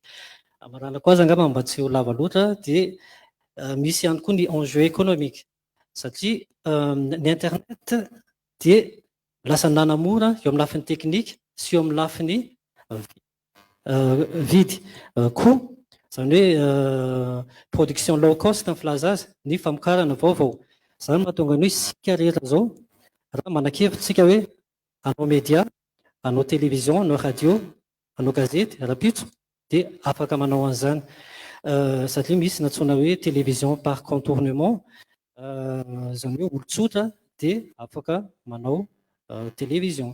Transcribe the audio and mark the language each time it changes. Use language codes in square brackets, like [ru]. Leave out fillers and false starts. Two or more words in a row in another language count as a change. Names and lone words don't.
[mg] Amarana koa aza angamba mba tsy ho lava loatra dia misy ihany koa ny [fr] enjeu économique, [mg] satria ny internet dia lasa nanamora eo amin'ny lafiny teknika sy eo amin'ny lafiny vidy coût, zany hoe [en] production low cost [mg] ny filaza azy, ny famokarana vaovao. Zany mahatonga ny hoe isika rehetra zao raha manakevitra tsika hoe hanao média, hanao télévision, hanao radio, hanao gazety, rapitso, dia afaka manao an'izany. Satria misy natsoina hoe [fr] télévision par contournement, [mg] zany hoe olon-tsotra dia afaka manao télévision.